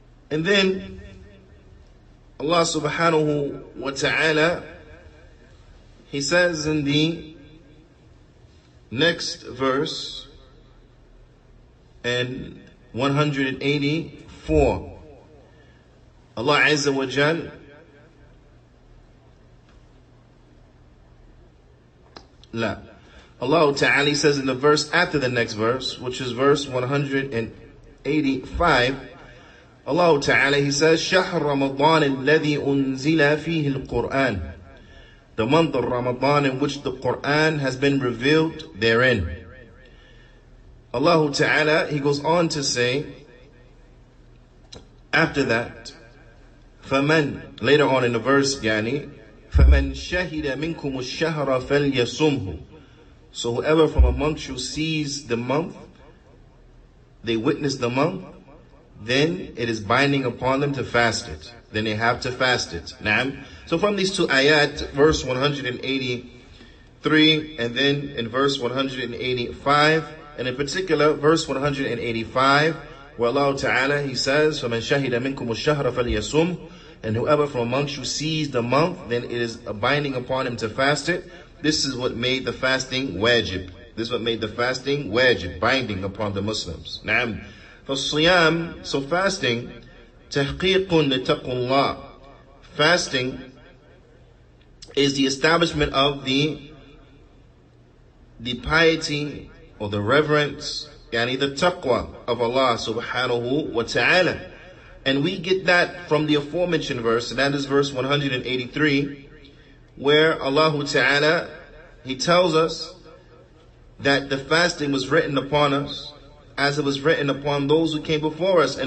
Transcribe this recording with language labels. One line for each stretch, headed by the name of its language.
English: And then Allah subhanahu wa ta'ala, He says in the next verse, in 184, Allah Azza wa Jal Allah Ta'ala says in the verse after the next verse, which is verse 185,
Arabic: Allah Ta'ala,
English: He says,
Arabic: شهر رمضان الذي أنزل فيه القرآن.
English: The month of Ramadan in which the Qur'an has been revealed therein. Allah Ta'ala, He goes on to say, after that, فَمَنْ, later on in the verse, Juyaanee,
Arabic: فَمَنْ شَهِدَ مِنْكُمُ الشَّهْرَ فَلْيَصُمْهُ.
English: So whoever from amongst you sees the month, they witness the month, then it is binding upon them to fast it. Then they have to fast it. Naam. So from these two ayat, verse 183, and then in verse 185, and in particular, verse 185, where Allah Ta'ala, He says,
Arabic: فَمَنْ شَهِدَ مِنْكُمُ الشَّهْرَ فَلْيَصُمْ.
English: And whoever from amongst you sees the month, then it is a binding upon him to fast it. This is what made the fasting wajib. This is what made the fasting wajib, binding upon the Muslims. Naam.
Arabic: فَالصِّيَامِ,
English: so fasting,
Arabic: تَحْقِيقٌ لِتَقُوا اللَّهِ.
English: Fasting is the establishment of the piety or the reverence, yani the taqwa of Allah subhanahu wa ta'ala. And we get that from the aforementioned verse, and that is verse 183, where Allah Ta'ala, He tells us that the fasting was written upon us as it was written upon those who came before us.